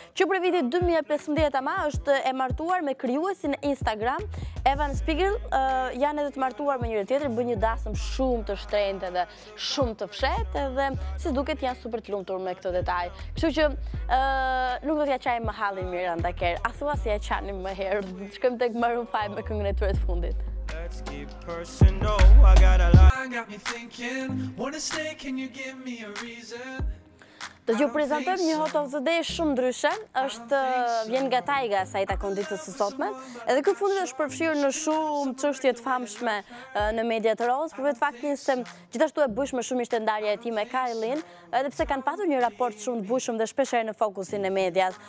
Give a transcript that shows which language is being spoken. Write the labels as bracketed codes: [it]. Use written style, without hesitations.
[sq] Që për vitin 2015 ama është e martuar me krijuesin e Instagram, Evan Spiegel, janë edhe të martuar me njëri tjetër, bën një dasëm shumë të shtrenjtë dhe shumë të fshehtë dhe si duket janë super të lumtur me këtë detaj. Kështu që nuk do t'ja çajmë më hallin Miranda Kerr, a thua si ja qanim më herë. Shkojmë tek Maroon 5 me këngën e tyre të fundit. [en] Let's keep personal, I got a lot. Got me thinking, wanna stay, can you give me a reason? [sq] Do t'ju prezantojmë një [en] hot of the day [sq] shumë ndryshe, vjen nga Tyga sa i takon ditës së sotme, edhe ky fundit është përfshirë në shumë çështje të famshme në mediat e rozë, për vetë faktin se gjithashtu e bujshme shumë ishte ndarja e tij me Kylie, edhe pse kanë patur një raport shumë të bujshëm dhe shpesh në fokusin e medias.